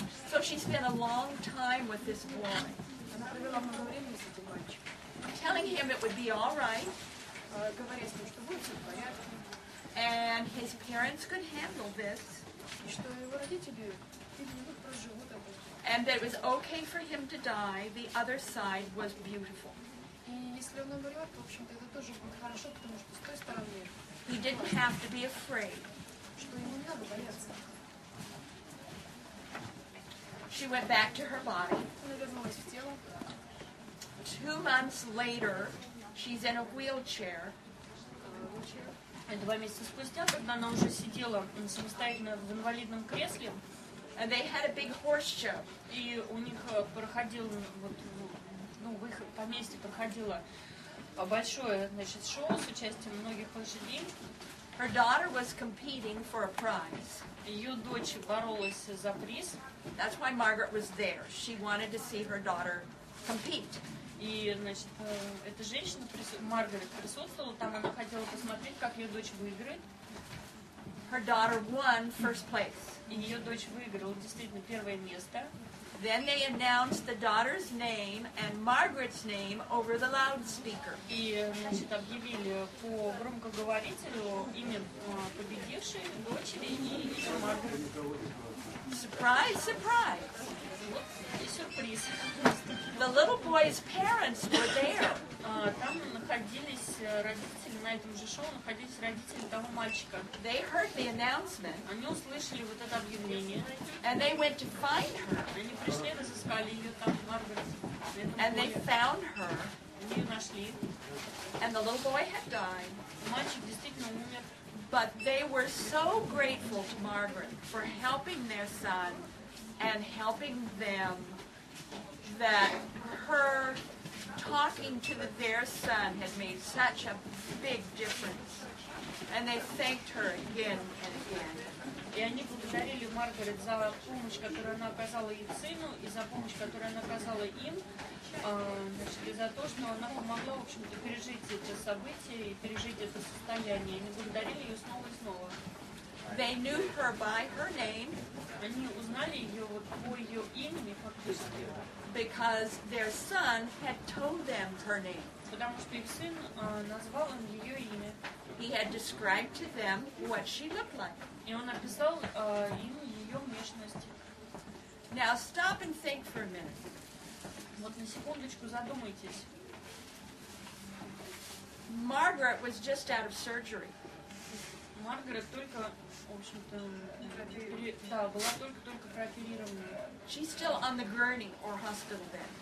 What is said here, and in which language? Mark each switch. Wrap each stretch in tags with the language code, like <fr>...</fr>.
<en>So she spent a long time with this boy,</en> <ru>Она провела много времени с этим мальчиком,</ru> <en>telling him it would be all right,</en> <ru>говоря с ним, что будет все в порядке,</ru> <en>and his parents could handle this,</en> <ru>и что его родители проживут это.</ru> <en>and that it was okay for him to die. The other side was beautiful.</en> <ru>И если он умрет, в общем-то, это тоже будет хорошо, потому что с той стороны,</ru> <en>He didn't have to be afraid.</en> <ru>что ему не надо бояться.</ru> <en>She went back to her body.</en> <ru>Она вернулась в тело.</ru> <en>2 months later, she's in a wheelchair.</en> <ru>2 месяца спустя, когда она уже сидела самостоятельно в инвалидном кресле,</ru> <en>And they had a big horse show.</en> <ru>и у них проходил, вот, ну, в их поместье проходило большое, значит, шоу с участием многих лошадей.</ru> <en>Her daughter was competing for a prize.</en> <ru>Ее дочь боролась за приз,</ru> <en>That's why Margaret was there. She wanted to see her daughter compete.</en> <ru>и, значит, эта женщина, Маргарет, присутствовала там, она хотела посмотреть, как ее дочь выиграет.</ru> <en>Her daughter won first place.</en> <ru>И ее дочь выиграла действительно первое место.</ru> <en>Then they announced the daughter's name and Margaret's name over the loudspeaker.</en> <ru>И, значит, объявили по громкоговорителю имя победившей дочери и имя Маргарет.</ru> <en>Surprise, surprise.</en> <ru>Вот и сюрприз.</ru> <en>The little boy's parents were there.</en> <ru>Там находились родители, на этом же шоу находились родители того мальчика.</ru> <en>They heard the announcement</en> <ru>Они услышали вот это объявление.</ru> <en>and they went to find her.</en> <ru>Они пришли, разыскали ее там, Маргарет.</ru> <en>And they found her.</en> <ru>Они ее нашли.</ru> <en>And the little boy had died.</en> <ru>Мальчик действительно умер.</ru> <en>But they were so grateful to Margaret for helping their son and helping them that her talking to their son had made such a big difference. And they thanked her again and again.</en> <ru>И они благодарили Маргарет за помощь, которую она оказала их сыну, и за помощь, которую она оказала им, значит, и за то, что она помогла, в общем-то, пережить эти события и пережить это состояние. Они благодарили ее снова и снова.</ru> <en>They knew her by her name</en> <ru>Они узнали ее вот по ее имени фактически,</ru> <en>because their son had told them her name.</en> <ru>потому что их сын назвал им ее имя.</ru> <en>He had described to them what she looked like.</en> <ru>И он описал им ее внешность.</ru> <en>Now stop and think for a minute.</en> <ru>Вот на секундочку задумайтесь.</ru> <en>Margaret was just out of surgery.</en> <ru>Маргарет только, в общем-то, да, была только прооперирована.</ru> <en>She's still on the gurney or hospital bed.</en>